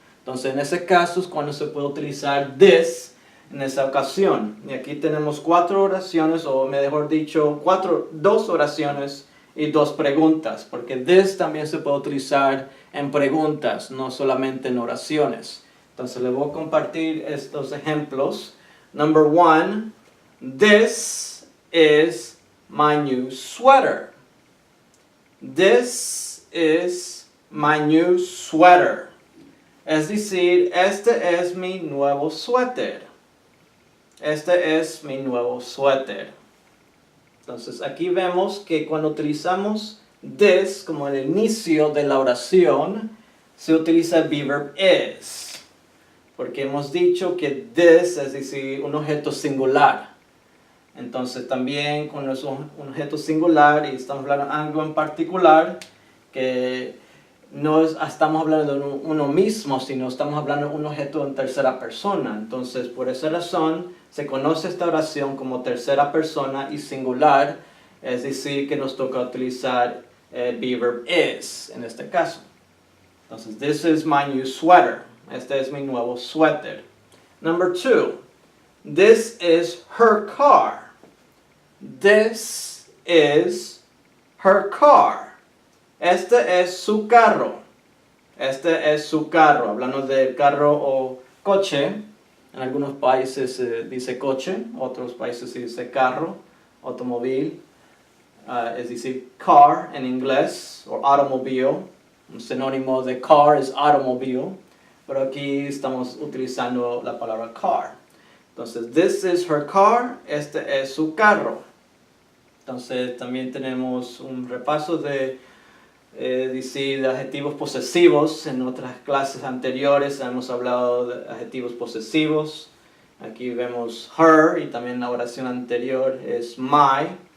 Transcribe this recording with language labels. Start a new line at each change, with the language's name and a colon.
Spanish: Entonces, en ese caso es cuando se puede utilizar this en esa ocasión. Y aquí tenemos 4 oraciones, o mejor dicho, 2 oraciones y 2 preguntas, porque this también se puede utilizar en preguntas, no solamente en oraciones. Entonces les voy a compartir estos ejemplos.
English: Number 1, this is my new sweater. This is my new sweater.
Spanish: Es decir, este es mi nuevo suéter. Este es mi nuevo suéter. Entonces aquí vemos que cuando utilizamos this como el inicio de la oración, se utiliza el verb is. Porque hemos dicho que this es decir, un objeto singular. Entonces también cuando es un objeto singular y estamos hablando de algo en particular, que no estamos hablando de uno mismo, sino estamos hablando de un objeto en tercera persona. Entonces por esa razón se conoce esta oración como tercera persona y singular, es decir, que nos toca utilizar el verb is en este caso.
English: Entonces, this is my new sweater.
Spanish: Este es mi nuevo suéter.
English: Number 2. This is her car. This is her car.
Spanish: Este es su carro. Este es su carro. Hablando del carro o coche. En algunos países se dice coche. Otros países se dice carro, automóvil. Es decir, car en inglés. O automobile. Un sinónimo de car es automobile. Pero aquí estamos utilizando la palabra car.
English: Entonces, this is her car.
Spanish: Este es su carro. Entonces, también tenemos un repaso de decir adjetivos posesivos. En otras clases anteriores hemos hablado de adjetivos posesivos. Aquí vemos her y también la oración anterior es my.